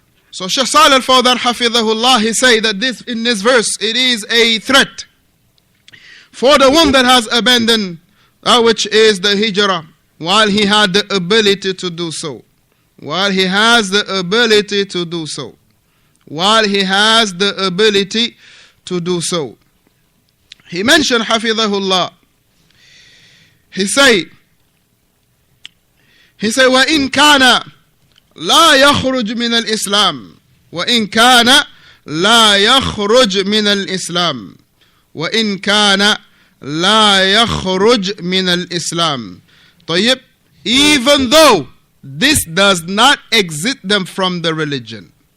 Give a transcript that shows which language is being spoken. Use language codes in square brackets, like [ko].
[en] So Shaykh Salih al-Fawzaan hafidhahullah, he say that this, in this verse, it is a threat for the one that has abandoned which is the hijrah, while he had the ability to do so. While he has the ability to do so. While he has the ability to do so. He mentioned hafidhahullah. He say [ar] وَإِن كَانَ لا يخرج من الإسلام وإن كان لا يخرج من الإسلام وإن كان لا يخرج من الإسلام. [en] طيب, even though this does not exit them from the religion.